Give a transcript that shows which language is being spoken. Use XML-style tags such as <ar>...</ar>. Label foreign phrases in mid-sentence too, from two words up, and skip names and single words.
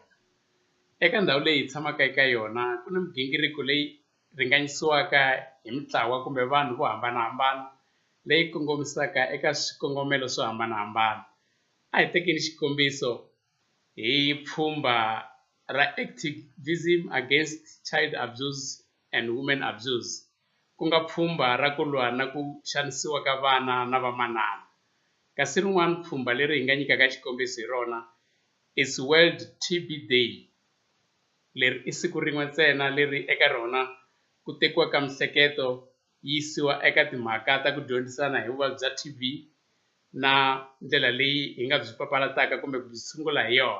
<ts>Eka ndhawu leyi hi tshamaka eka yona ku na migingiriko leyi ringanyisiwaka hi mitlawa kumbe vanhu vo hambanahambana leyi kongomisaka eka swikongomelo swo hambanahambana. A hi tekeni xikombiso hi pfhumba ra</ts> <en>activism against child abuse and women abuse,</en> <ts>ku nga pfhumba ra ku lwa na ku xanisiwa ka vana na vamanana. Kasi rin'wana pfhumba leri hi nga nyikaka xikombiso hi rona is World TB Day. Leri i siku rin'we ntsena leri eka rona ku tekiwaka mihleketo yisiwa eka timhaka ta ku dyondzisana hi vuvabyi bya TB na ndlela leyi hi nga byi papalataka kumbe ku byi tshungula hi yona.</ts>